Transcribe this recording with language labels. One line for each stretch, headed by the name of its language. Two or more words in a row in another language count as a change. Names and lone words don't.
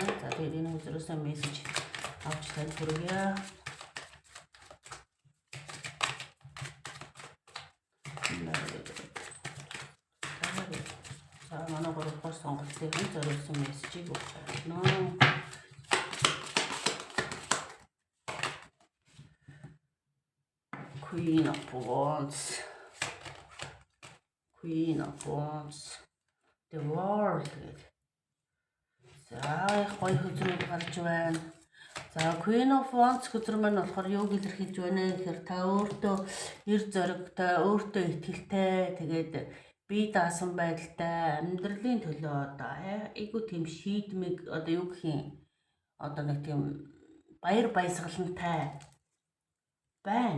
Mongolian: За тэгээд энэ хөзрөөсөө мессеж авч танд хүргье. За манай 3-р сонголтын зориулсан мессежийг өгч байна. Queen of Wands. Queen of Wands. The World гэдэг. За гоё хөзрүүд гарч байна. За Queen of Wands хөзөр маань болохоор юуг илэрхийлж байна гэхээр та өөртөө эр зоригтой, өөртөө итгэлтэй, тэгээд бие даасан байдалтай, амьдралын төлөө одоо айгуу тийм шийдмэг одоо юу гэх юм одоо нэг тийм баяр баясгалантай байна.